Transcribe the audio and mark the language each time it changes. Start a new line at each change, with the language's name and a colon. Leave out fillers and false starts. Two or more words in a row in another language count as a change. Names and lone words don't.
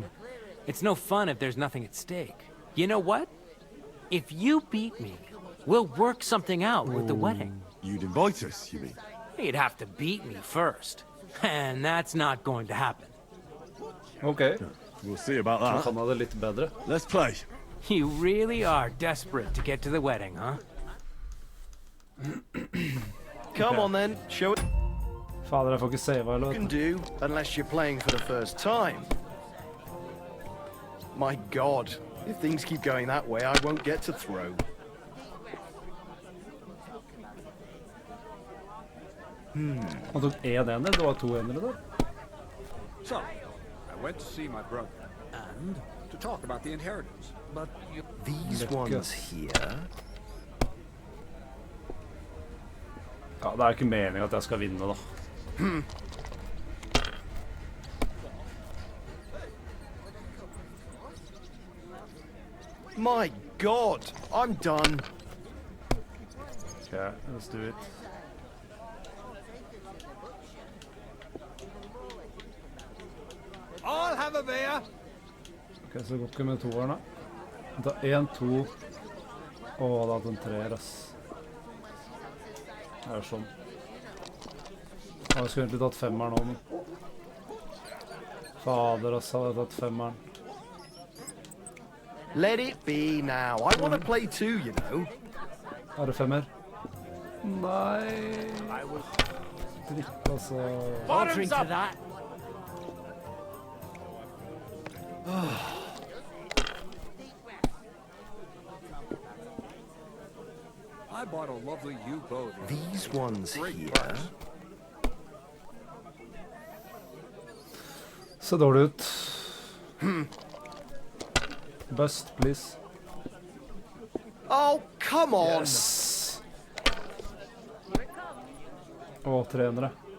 English: It's no fun if there's nothing at stake. You know what? If you beat me, we'll work something out with the wedding. You'd invite us, you mean? You'd have to beat me first. And that's not going to happen. Okay. We'll see about
Norwegian: Så
English: that.
Norwegian: kan ha det litt bedre.
English: Let's play. You really are desperate to get to the wedding, huh? Come on then, show it.
Norwegian: Fader, jeg får ikke save eller
English: You can
Norwegian: vet
English: do, unless you're playing for the first time. My God, if things keep going that way, I won't get to throw.
Norwegian: Han tok 1 ener, det var 2 enere der.
English: So, I went to see my brother and to talk about the inheritance. But These ones here.
Norwegian: Ja, det er ikke meningen at jeg skal vinne da.
English: My God, I'm done. Okay, let's do it. I'll have a beer.
Norwegian: Ok, så det går ikke med toerne. Da 1, 2. Åh, det hadde hatt en 3, ass. Det er sånn. Ja, jeg skulle egentlig tatt 5'eren nå, men... Fader, ass, hadde jeg tatt 5'eren.
English: Let it be now. I want to play too, you know.
Norwegian: Er det 5'er? Nei... Dritt, altså...
English: Bottoms up! That. I bought a lovely U-boat. These ones here.
Norwegian: Ser dårlig ut.
English: Bust, please. Oh, come on! Yes!
Norwegian: Å, 300.